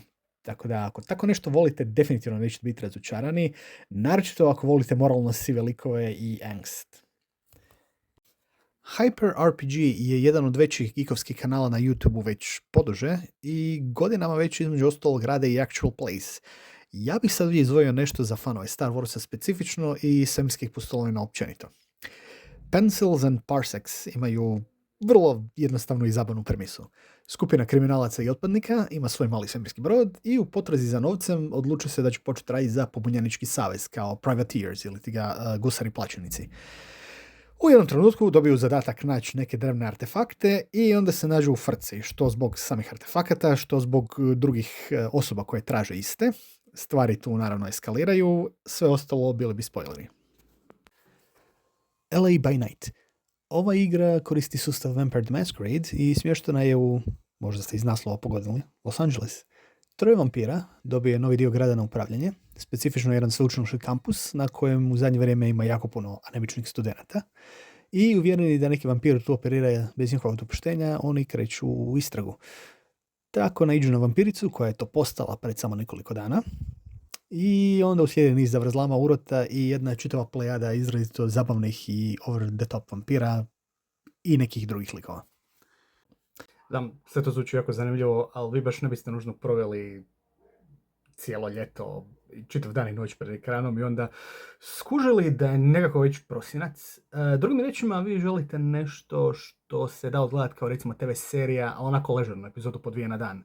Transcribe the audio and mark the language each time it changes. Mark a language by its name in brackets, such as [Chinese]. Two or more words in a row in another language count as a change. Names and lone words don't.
[Croatian] Tako da, ako tako nešto volite, definitivno nećete biti razočarani, naročito ako volite moralno sive likove i angst. Hyper RPG je jedan od većih geekovskih kanala na YouTube-u već poduže i godinama već između ostalog rade i [English] actual plays. [Croatian] Ja bih sad ovdje izdvojio nešto za fanove Star Warsa specifično i svemirskih pustolovina općenito. Pencils and Parsecs imaju vrlo jednostavnu i zabavnu premisu. Skupina kriminalaca i otpadnika ima svoj mali svemirski brod i u potrazi za novcem odlučuje se da će početi raditi za pobunjenički savez kao privateers ili ti ga gusari plaćenici. U jednom trenutku dobiju zadatak naći neke drevne artefakte i onda se nađu u frci, što zbog samih artefakata, što zbog drugih osoba koje traže iste. Stvari tu naravno eskaliraju, sve ostalo bili bi spoileri. LA by Night. Ova igra koristi sustav Vampire the Masquerade i smještena je u, možda ste iz naslova pogodili, Los Angeles. 3 vampira dobije novi dio grada na upravljanje, specifično jedan sveučilišni kampus na kojem u zadnje vrijeme ima jako puno anemičnih studenata i uvjereni da neki vampir tu operira bez njihovog dopuštenja, oni kreću u istragu. Tako naiđu na vampiricu koja je to postala pred samo nekoliko dana i onda uslijedi niz zavrzlama, urota i jedna čitava plejada izrazito zabavnih i [English] over the top [Croatian] vampira i nekih drugih likova. Znam, sve to zvuči jako zanimljivo, ali vi baš ne biste nužno proveli cijelo ljeto, čitav dan i noć pred ekranom i onda skužili da je nekako već prosinac. Drugim riječima, vi želite nešto što se da odgledati kao recimo TV serija, ali onako ležernu epizodu po 2 na dan.